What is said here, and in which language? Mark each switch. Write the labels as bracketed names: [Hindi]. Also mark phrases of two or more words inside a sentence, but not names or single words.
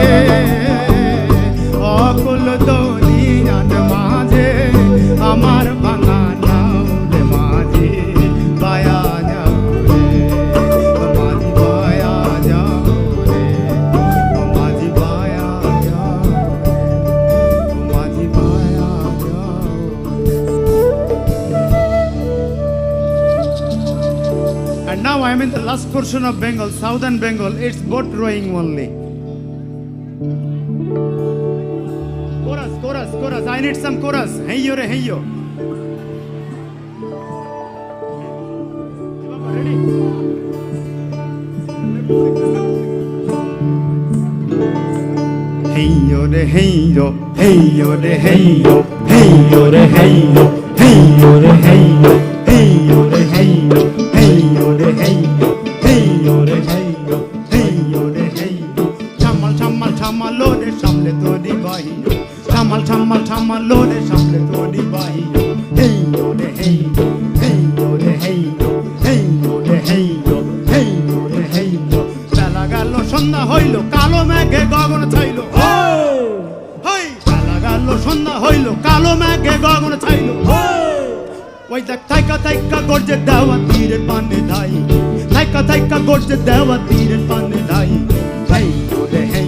[Bangla] অকুল তরি মাঝে আমার ভাঙা নাও রে মাঝি পায়া যাও রে ও মাঝি পায়া যাও রে ও মাঝি পায়া যাও রে ও মাঝি পায়া যাও [English] And now I am in the last portion of Bengal, southern Bengal. It's boat rowing only. Chorus, chorus, chorus. I need some chorus. Hey yo re, hey yo. Ready? Hey yo re, hey yo. Hey yo re, hey yo. Hey yo re, hey yo. Hey yo re, hey yo. Hey yo re, hey yo. Hey yo re, hey yo. Hey yo re, hey yo. Hey yo re, hey yo. [Bangla] চমল চমল চমল লোরে সামলে তরি বাহিয়ো. চমল চমল চমল লোরে সামলে তরি বাহিয়ো. Hey yo re, hey yo. Hey yo re, hey yo. Hey yo re, hey yo. Hey yo re, hey yo. বেলা গেল সন্ধ্যা হইল কালো মেঘে গগন ছাইল হই বেলা গেল সন্ধ্যা হইল কালো মেঘে গগন ছাইল ওই দেখ থাইকা থাইকা গর্জে দেওয়া তীরের পানে ধাই থাইকা থাইকা গর্জে দেওয়া তীরের পানে ধাই হেই রে হেই